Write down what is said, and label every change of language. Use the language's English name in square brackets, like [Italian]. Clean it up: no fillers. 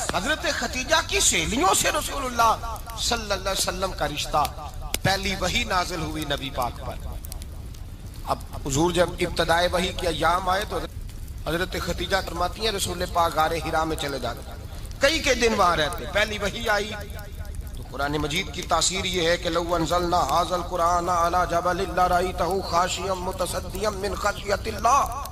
[Urdu] حضرت ختیجہ کی سہیلیوں سے رسول اللہ صلی اللہ علیہ وسلم کا رشتہ. پہلی وحی نازل ہوئی نبی پاک پر. اب حضور جب ابتدائے وحی کے ایام آئے تو حضرت ختیجہ فرماتی ہیں رسول پاک غار حرا میں چلے جاتے، کئی کے دن وہاں رہتے. پہلی وحی آئی تو قرآن مجید کی تاثیر یہ ہے کہ [Arabic] لو انزلنا ھذا القرآن علی جبل لرأیتہ خاشعا متصدعا من خشیۃ اللہ.